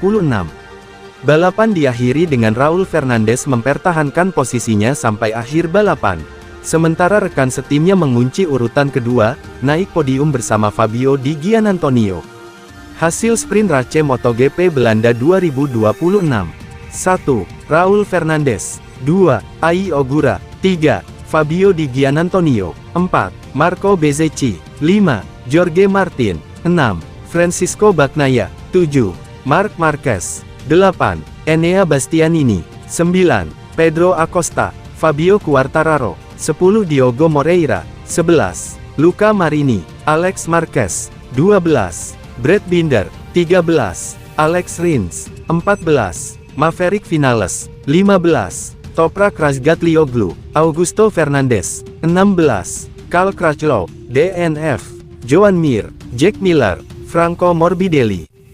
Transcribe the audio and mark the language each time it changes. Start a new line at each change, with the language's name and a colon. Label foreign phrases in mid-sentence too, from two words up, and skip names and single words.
Indonesian: Balapan diakhiri dengan Raul Fernandez mempertahankan posisinya sampai akhir balapan. Sementara rekan setimnya mengunci urutan kedua, naik podium bersama Fabio Di Giannantonio. Hasil sprint race MotoGP Belanda 2026. 1. Raul Fernandez. 2. Ai Ogura. 3. Fabio Di Giannantonio. 4. Marco Bezzecchi. 5. Jorge Martin. 6. Francisco Bagnaia. 7. Marc Marquez. 8. Enea Bastianini. 9. Pedro Acosta. Fabio Quartararo. 10. Diogo Moreira. 11. Luca Marini. Alex Marquez. 12. Brad Binder. 13. Alex Rins. 14. Maverick Vinales. 15. Toprak Razgatlioglu, Augusto Fernandez. 16. Cal Crutchlow, DNF. Joan Mir, Jack Miller, Franco Morbidelli.